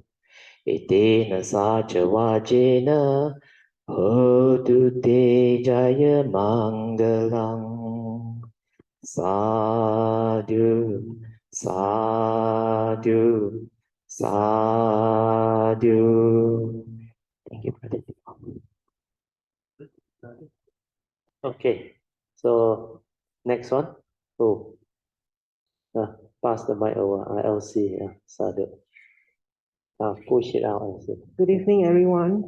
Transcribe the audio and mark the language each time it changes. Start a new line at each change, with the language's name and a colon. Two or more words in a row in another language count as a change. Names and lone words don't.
Pali: Etena sacha vajena hotu te jaya mangalang. Sadhu, sadhu, sadhu.
English: Thank you, Brother. Okay, so next one. Oh, pass the mic over. ILC, Sadhu. Push it out. ILC. Good evening, everyone.